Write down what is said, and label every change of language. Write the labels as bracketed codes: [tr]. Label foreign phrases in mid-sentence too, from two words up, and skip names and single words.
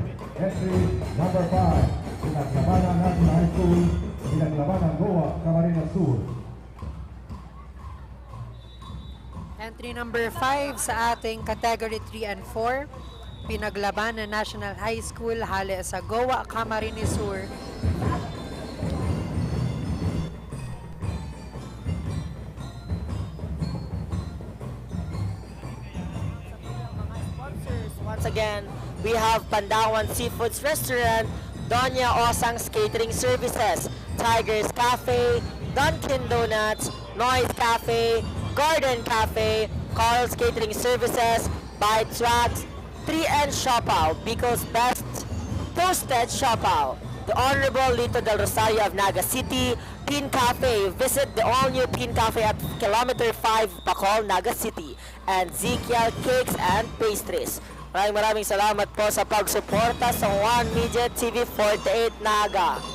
[en] Entry number 5, Pinaglabanan National High School, Pinaglabanan Goa, Camarines Sur. Entry number 5 [tl] sa ating [en] Category 3 and 4, Pinaglabanan National High School, [bik] hali sa [en] Goa, Camarines Sur. Once again, we have Pandawan Seafoods Restaurant, Doña Osang's Catering Services, Tiger's Cafe, Dunkin' Donuts, Noise Cafe, Garden Cafe, Carl's Catering Services, Bite Swags, 3N Shopaw, Bico's Best Toasted Shopaw, the Honorable Lito del Rosario of Naga City, Pin Cafe. Visit the all-new Pin Cafe at Kilometer 5, Bacol, Naga City, and Zekiel Cakes and Pastries. [tl] Maraming salamat po sa pagsuporta sa One Media TV 48 Naga.